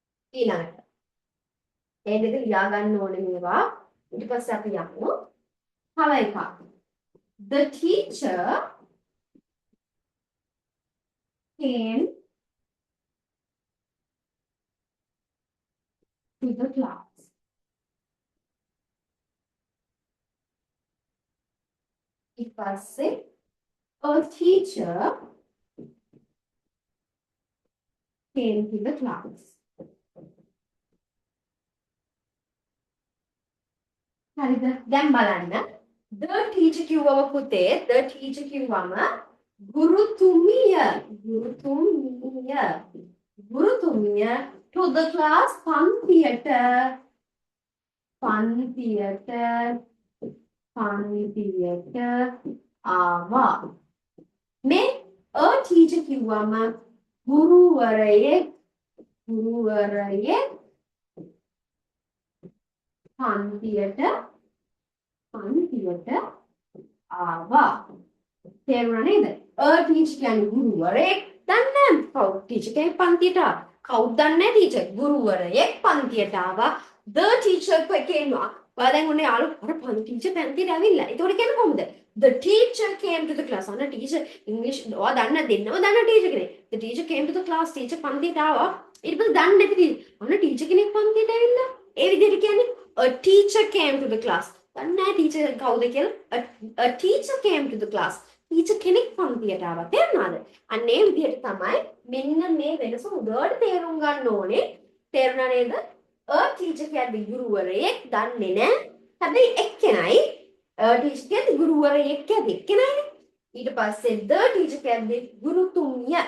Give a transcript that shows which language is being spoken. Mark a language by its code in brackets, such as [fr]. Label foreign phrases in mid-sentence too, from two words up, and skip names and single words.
[si] ඊළඟට ඒ දෙක ලියා ගන්න ඕනේ මේවා. ඊට පස්සේ අපි යමු තව එකක්. [en] The teacher came to the class. [si] ඊට පස්සේ [en] a teacher came to the class. [si] හරිද? දැන් බලන්න. [en] The teacher [si] කිව්වම පුතේ [en] the teacher [si] කිව්වම ගුරුතුමිය [en] to the class [si] පන්තියට ආවා. මේ [en] a teacher [si] කිව්වම ගුරුවරයෙක් පන්තියට ආවා. තේරුණා නේද? [en] a teacher [si] කියන්නේ ගුරුවරයෙක්. දන්නේ කවුද teacher කෙනෙක් පන්තියට ආවා? කවුද දන්නේ teacher? ගුරුවරයෙක් පන්තියට ආවා. [en] the teacher came. [si] ඔයා දැන් ඔන්නේ යාළු අර teacher පන්තියට ඇවිල්ලා. ඒතකොට කියන්නේ කොහොමද? [en] The teacher came to the class. [si] අන්න [en] teacher English [si] ඔයා දන්න දෙන්නව දන්න teacher කෙනෙක්. [en] The teacher came to the class. [si] teacher පන්තියට ආවා. ඊට පස්සේ දන්නේ නැති අන්න teacher කෙනෙක් පන්තියට ඇවිල්ලා. ඒ විදිහට කියන්නේ [en] a teacher came to the class. [si] දන්නේ නැහැ teacher කවුද කියලා. [en] A teacher came to the class. [si] teacher කෙනෙක් පන්තියට ආවා. තේරුණාද? අන්න ඒ විදිහට තමයි මෙන්න මේ වෙනස උඩට තේරුම් ගන්න ඕනේ. තේරුණා නේද? [en] a teacher [si] කියන්නේ ගුරුවරයෙක් දන්නේ නැහැ. හැබැයි එක්කෙනයි teacher කියන්නේ ගුරුවරයෙක් කියන්නේ එක්කෙනයිනේ. ඊට පස්සේ [en] the teacher [si] කියන්නේ ගුරුතුමිය.